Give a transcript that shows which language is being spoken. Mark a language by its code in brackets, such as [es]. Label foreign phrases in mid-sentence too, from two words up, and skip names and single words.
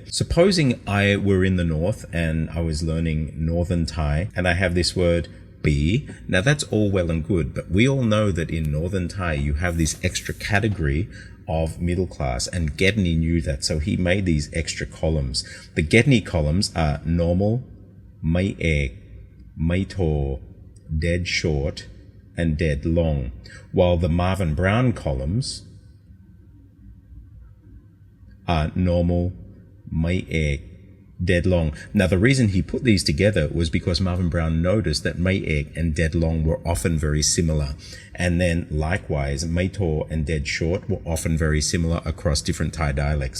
[en] Supposing I were in the north and I was learning northern Thai and I have this word B. Now that's all well and good, but we all know that in northern Thai you have this extra category of middle class, and Gedney knew that, so he made these extra columns. The Gedney columns are normal, [th] ไม้เอก, ไม้โท, [en] dead short, and dead long, while the Marvin Brown columns are normal, [th] ไม้เอก, [en] dead long. Now the reason he put these together was because Marvin Brown noticed that [th] ไม้เอก [en] and dead long were often very similar, and then likewise [th] ไม้โท [en] and dead short were often very similar across different Thai dialects.